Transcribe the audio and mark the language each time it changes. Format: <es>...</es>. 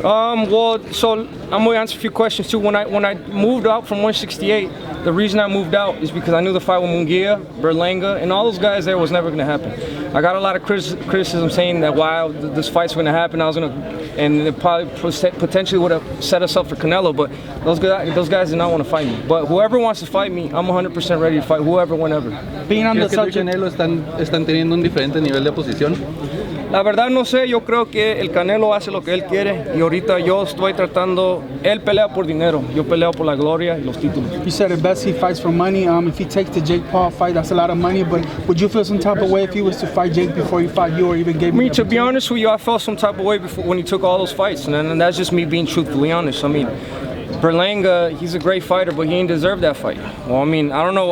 <en>Well, so I'm going to answer a few questions too. When I moved out from 168, the reason I moved out is because I knew the fight with Munguia, Berlanga, and all those guys there was never going to happen. I got a lot of criticism saying that while this fight's going to happen, and it probably potentially would have set us up for Canelo, but those guys did not want to fight me. But whoever wants to fight me, I'm 100% ready to fight whoever, whenever. Being on the subject,</en> <es>Canelo están teniendo un diferente nivel de posición. La verdad no sé, yo creo que el Canelo hace lo que él quiere y ahorita yo estoy tratando, él pelea por dinero, yo peleo por la gloria y los títulos.</es> <en>you said at best he fights for money. If he takes the Jake Paul fight, that's a lot of money. But would you feel some type of way if he was to fight Jake before he fought you, or even gave me? To be honest with you, I felt some type of way before when he took all those fights, and that's just me being truthfully honest. I mean, Berlanga, he's a great fighter, but he ain't deserved that fight. Well, I mean, I don't know.</en>